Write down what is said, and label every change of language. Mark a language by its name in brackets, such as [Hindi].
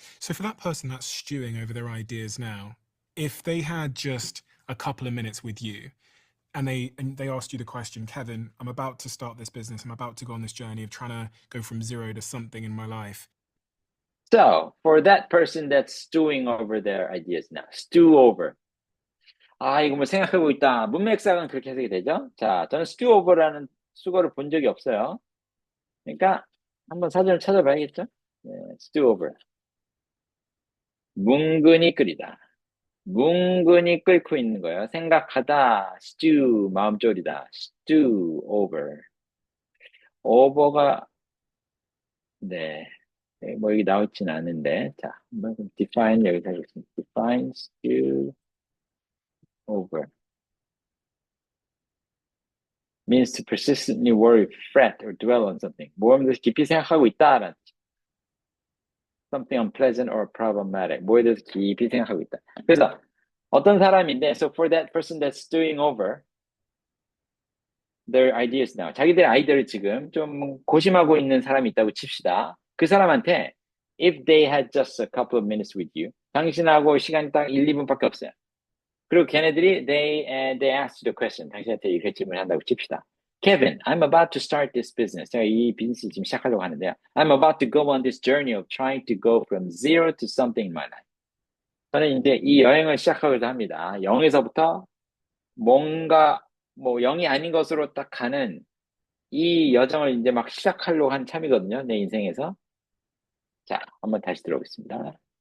[English] So for that person that's stewing over their ideas now, if they had just a couple of minutes with you and they asked you the question, Kevin, I'm about to start this business. I'm about to go on this journey of trying to go from zero to something in my life. So for that person that's stewing over their ideas now, stew over. [Korean] 아, 이거 뭐 생각하고 있다. 문맥상은 그렇게 해석이 되죠? 자, 저는 stew over라는 수거를 본 적이 없어요. 그러니까 한번 사전을 찾아봐야겠죠? 네, stew over. 뭉근히 끓이다. 뭉근히 끓고 있는 거예요. 생각하다, stew, 마음 졸이다. [English] stew over. over가, 네. [Korean] 뭐 여기 나와 있지는 않은데, 자, 한번 define 여기서 하겠습니다. [English] define, stew, over. means to persistently worry, fret, or dwell on something. [Korean] 뭐에 대해서 깊이 생각하고 있다라는 [English] something unpleasant or problematic. [Korean] 뭐에 대해서 깊이 생각하고 있다. 그래서 어떤 사람인데, [English] so for that person that's stewing over their ideas now, [Korean] 자기들의 아이디어를 지금 좀 고심하고 있는 사람이 있다고 칩시다. 그 사람한테 [English] if they had just a couple of minutes with you, [Korean] 당신하고 시간이 딱 1, 2분밖에 없어요. 그리고 걔네들이 [English] they asked you the question, [Korean] 당신한테 이렇게 질문을 한다고 칩시다. [English] Kevin, I'm about to start this business. [Korean] 제가 이 비즈니스 지금 시작하려고 하는데요. [English] I'm about to go on this journey of trying to go from zero to something in my life. [Korean] 저는 이제 이 여행을 시작하기도 합니다. 0에서부터 뭔가 뭐 0이 아닌 것으로 딱 가는 이 여정을 이제 막 시작하려고 한 참이거든요. 내 인생에서. 자, 한번 다시 들어보겠습니다.